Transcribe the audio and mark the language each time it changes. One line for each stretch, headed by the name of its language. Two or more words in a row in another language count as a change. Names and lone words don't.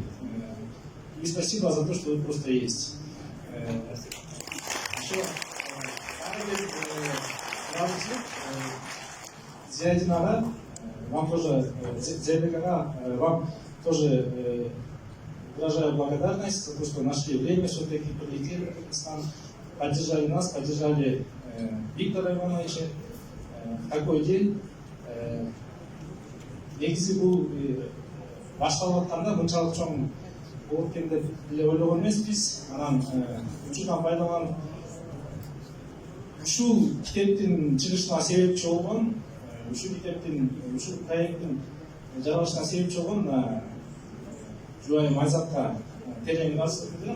Russian: И спасибо за то, что вы просто есть. Еще Зиадинара, вам тоже, вам тоже выражаю благодарность за то, что нашли время, все-таки прилетели в Казахстан, поддержали нас, поддержали Виктора Ивановича в такой день.
Kyrgyz: Негизи бул башталып атканда мынчалык чоң болуп экен деп эле ойлогон эмеспиз. Анан учурдан пайдаланып ушул китептин чыгышына себепчи болгон, ушул проекттин жаралышына себепчи болгон жубайым Айзатка терең ыраазычылык билдирем.